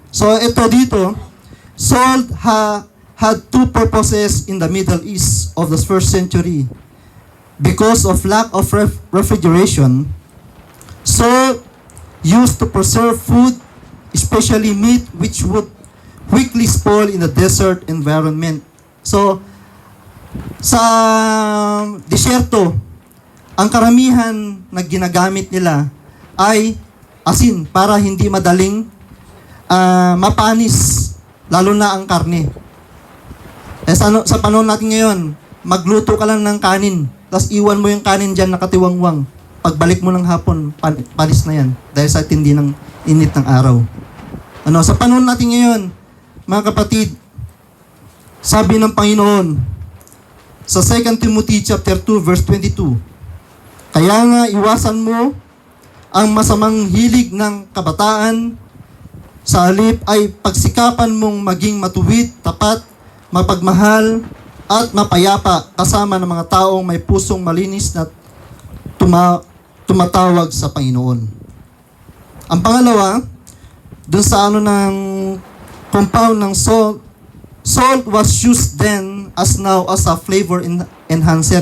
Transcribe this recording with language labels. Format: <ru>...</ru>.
<tl>So ito dito,</tl> <en>salt had two purposes in the Middle East of the first century. Because of lack of refrigeration, salt used to preserve food, especially meat, which would quickly spoil in the desert environment.</en> <tl>So, sa disyerto, ang karamihan na ginagamit nila ay asin para hindi madaling mapanis, lalo na ang karne. Sa panahon natin ngayon, magluto ka lang ng kanin, tapos iwan mo yung kanin dyan nakatiwangwang. Pagbalik mo ng hapon, panis na yan dahil sa tindi ng init ng araw. Sa panahon natin ngayon, mga kapatid, sabi ng Panginoon sa 2 Timothy chapter 2 verse 22, kaya nga iwasan mo ang masamang hilig ng kabataan, sa halip ay pagsikapan mong maging matuwid, tapat, mapagmahal, at mapayapa kasama ng mga taong may pusong malinis na tumatawag sa Panginoon. Ang pangalawa, dun sa ng compound ng salt,</tl> <en>salt was used then as now as a flavor enhancer.</en>